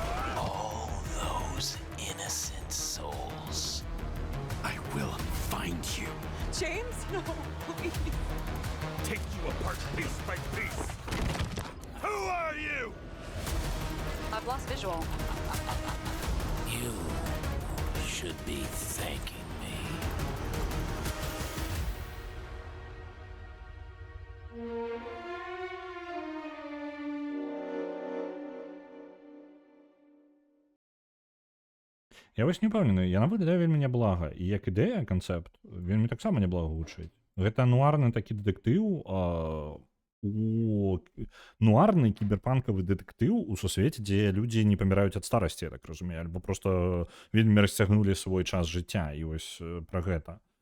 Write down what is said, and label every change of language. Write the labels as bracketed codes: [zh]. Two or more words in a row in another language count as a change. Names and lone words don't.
[en] All those innocent souls James? No, please. Take you apart piece by piece. Who are you? I've lost visual. You should be thanking me. [be] Я вось не ўпэўнены, яна выглядае вельмі няблага. І як ідэя, канцэпт, вельмі таксама няблага гучыць. Гэта нуарны такі дэтэктыў, нуарны кіберпанкавы дэтэктыў у сусвеце, дзе людзі не паміраюць ад старасці, я так разумею, альбо проста вельмі расцягнулі свой час жыцця, і вось пра гэта.